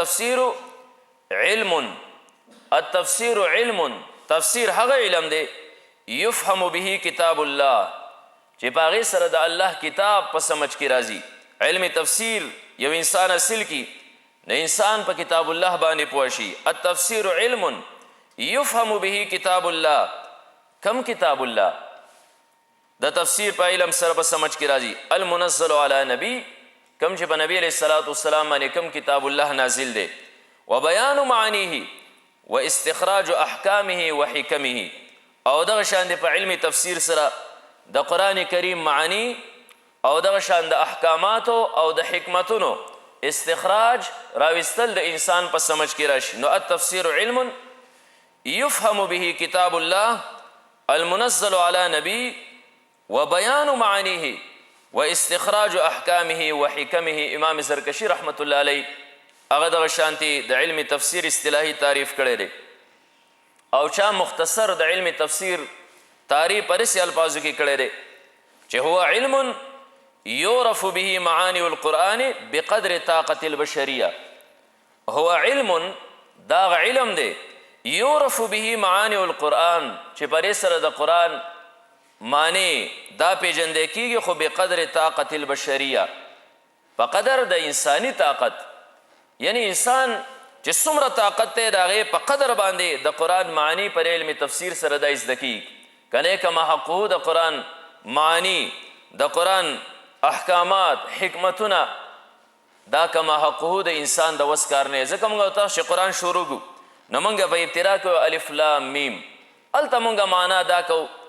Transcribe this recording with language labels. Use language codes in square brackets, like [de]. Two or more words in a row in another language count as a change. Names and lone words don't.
[ar] التفسیر علم [ps] تفسیر هغه علم دی [ar] یفهم به کتاب الله [ps] چې په هغې سره د الله کتاب په سمجھ کې راځي علم تفسیر یو انسان اصل کی نه انسان په کتاب الله باندې پوه شي [ar] التفسیر علم یفهم به کتاب الله [ps] کم کتاب الله د تفسیر په علم سره په سمجھ کې راځي [ar] المنزل علی نبی [ps] کم چې په نبی علیه [ar] الصلاة والسلام [ps] باندې کم کتاب الله نازل دی [ar] وبیان معانیه و استخراج احکامه و حکمه [ps] او دغه شان دی په علم تفسیر سره د قرآن کریم معانی او دغه شان د احکاماتو او د حکمتونو استخراج راوستل د انسان په سمجھ کې راشي نو التفسیر [ar] علم یفهم به کتاب الله المنزل علی نبی وبیان معانیه واستخراج احکامه وحکمه [ps] امام زرکشی [ar] رحمت الله علیه [ps] هغه دغه شانتي د علم تفسیر اصطلاحي تعریف کړی دی او چا مختصر د علم تفسیر تعریف په داسې الفاظو کې کړی دی چې [ar] هو علم یعرف به معانی القرآن بقدر طاقت البشریه هو علم [ps] دا علم دی [ar] یعرف به معانی القرآن [ps] چې پرې سره د قرآن معنی دا پیژندل کیږي خو [ar] بقدر طاقت البشریه [ps] په قدر د انسانی طاقت یعنی انسان چې څومره طاقت دی د هغې په قدر باندې د قرآن معنی پر علم تفسیر سره دا زده کیږي کنه [ar] کما حقه [ps] د قرآن معنی د قرآن احکامات حکمتونه دا [ar] کما حقه [ps] د انسان د وس کار نه ځکه موږ تاسو چې قرآن شروع کړو نو موږ په ابتدا کې [ar] الف لام میم [ps] هلته موږ معنا دا کوو